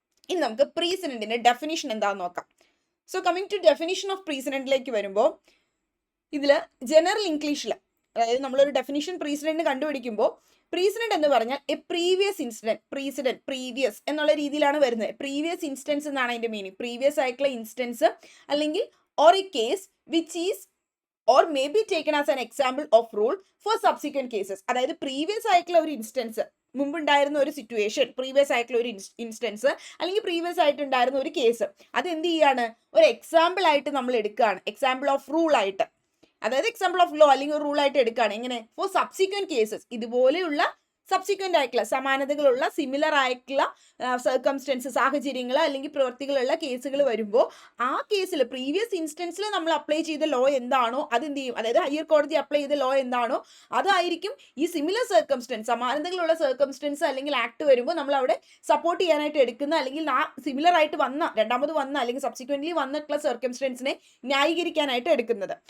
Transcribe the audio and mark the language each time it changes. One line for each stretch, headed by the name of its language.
Malayalam: ഇനി നമുക്ക് പ്രീസിഡന്റിന്റെ ഡെഫിനിഷൻ എന്താണെന്ന് നോക്കാം. So coming to definition of പ്രീസിഡന്റിലേക്ക് വരുമ്പോൾ ഇതിൽ ജനറൽ ഇംഗ്ലീഷിൽ, അതായത് നമ്മളൊരു ഡെഫിനിഷൻ പ്രീസിഡന്റ് കണ്ടുപിടിക്കുമ്പോൾ പ്രീസിഡന്റ് എന്ന് പറഞ്ഞാൽ A previous incident, precedent previous എന്നുള്ള രീതിയിലാണ് വരുന്നത്. പ്രീവിയസ് ഇൻസ്റ്റൻസ് എന്നാണ് അതിന്റെ മീനിങ്. പ്രീവിയസ് ആയിട്ടുള്ള ഇൻസ്റ്റൻസ് അല്ലെങ്കിൽ
English: Or a case which is or may be taken as an example of rule for subsequent cases.
Malayalam: അതായത് പ്രീവിയസ് ആയിട്ടുള്ള ഒരു ഇൻസ്റ്റൻസ്, മുമ്പുണ്ടായിരുന്ന ഒരു സിറ്റുവേഷൻ, പ്രീവിയസ് ആയിട്ടുള്ള ഒരു ഇൻസ്റ്റൻസ് അല്ലെങ്കിൽ പ്രീവിയസ് ആയിട്ടുണ്ടായിരുന്ന ഒരു കേസ്, അത് എന്ത് ചെയ്യാണ്, ഒരു എക്സാമ്പിൾ ആയിട്ട് നമ്മൾ എടുക്കുകയാണ്, എക്സാമ്പിൾ ഓഫ് റൂൾ ആയിട്ട്, അതായത് എക്സാമ്പിൾ ഓഫ് ലോ അല്ലെങ്കിൽ ഒരു റൂൾ ആയിട്ട് എടുക്കുകയാണ്. എങ്ങനെ? ഫോർ സബ്സിക്വന്റ് കേസസ്, ഇതുപോലെയുള്ള സബ്സിക്വന്റ് ആയിട്ടുള്ള സമാനതകളുള്ള സിമിലർ ആയിട്ടുള്ള സർക്കംസ്റ്റൻസ്, സാഹചര്യങ്ങൾ അല്ലെങ്കിൽ പ്രവൃത്തികളുള്ള കേസുകൾ വരുമ്പോൾ ആ കേസിൽ പ്രീവിയസ് ഇൻസ്റ്റൻസിൽ നമ്മൾ അപ്ലൈ ചെയ്ത ലോ എന്താണോ അത് എന്ത് ചെയ്യും, അതായത് ഹയർ കോടതി അപ്ലൈ ചെയ്ത ലോ എന്താണോ അതായിരിക്കും ഈ സിമിലർ സർക്കംസ്റ്റൻസ്, സമാനതകളുള്ള സർക്കംസ്റ്റൻസ് അല്ലെങ്കിൽ ആക്ട് വരുമ്പോൾ നമ്മൾ അവിടെ സപ്പോർട്ട് ചെയ്യാനായിട്ട് എടുക്കുന്ന, അല്ലെങ്കിൽ ആ സിമിലർ ആയിട്ട് വന്ന, രണ്ടാമത് വന്ന അല്ലെങ്കിൽ സബ്സിക്വന്റ്ലി വന്നിട്ടുള്ള സർക്കംസ്റ്റൻസിനെ ന്യായീകരിക്കാനായിട്ട് എടുക്കുന്നത്.